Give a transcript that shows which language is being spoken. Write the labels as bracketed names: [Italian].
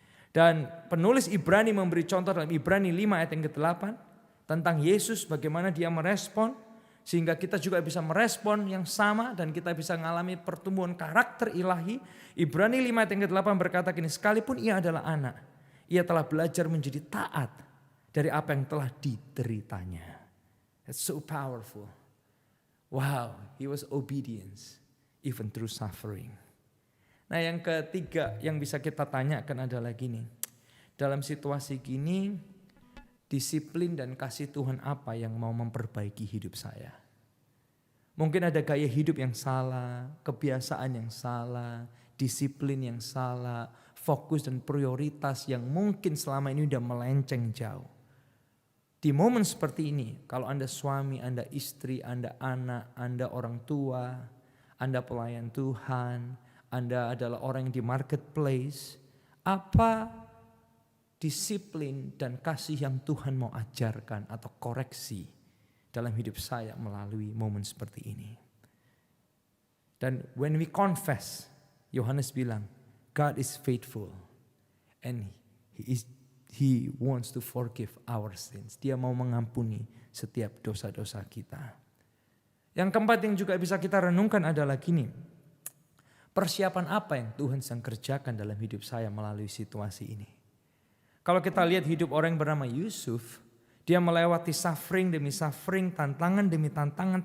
[Indonesian] Dan penulis Ibrani memberi contoh dalam Ibrani 5 ayat yang ke-8 tentang Yesus bagaimana dia merespon. Sehingga kita juga bisa merespon yang sama dan kita bisa mengalami pertumbuhan karakter ilahi. Ibrani 5 ayat yang ke-8 berkata gini, sekalipun ia adalah anak, ia telah belajar menjadi taat dari apa yang telah dideritanya. [English] It's so powerful. Wow, he was obedience even through suffering. [Indonesian] Nah, yang ketiga yang bisa kita tanyakan adalah gini. Dalam situasi gini, disiplin dan kasih Tuhan apa yang mau memperbaiki hidup saya? Mungkin ada gaya hidup yang salah, kebiasaan yang salah, disiplin yang salah, fokus dan prioritas yang mungkin selama ini udah melenceng jauh. Di momen seperti ini, kalau Anda suami, Anda istri, Anda anak, Anda orang tua, Anda pelayan Tuhan, Anda adalah orang yang di marketplace, apa disiplin dan kasih yang Tuhan mau ajarkan atau koreksi dalam hidup saya melalui momen seperti ini? [English] Dan when we confess, [Indonesian] Yohanes bilang, [English] God is faithful and He wants to forgive our sins. [Indonesian] Dia mau mengampuni setiap dosa-dosa kita. Yang keempat yang juga bisa kita renungkan adalah gini. Persiapan apa yang Tuhan sedang kerjakan dalam hidup saya melalui situasi ini? Kalau kita lihat hidup orang yang bernama Yusuf, dia melewati suffering demi suffering, tantangan demi tantangan.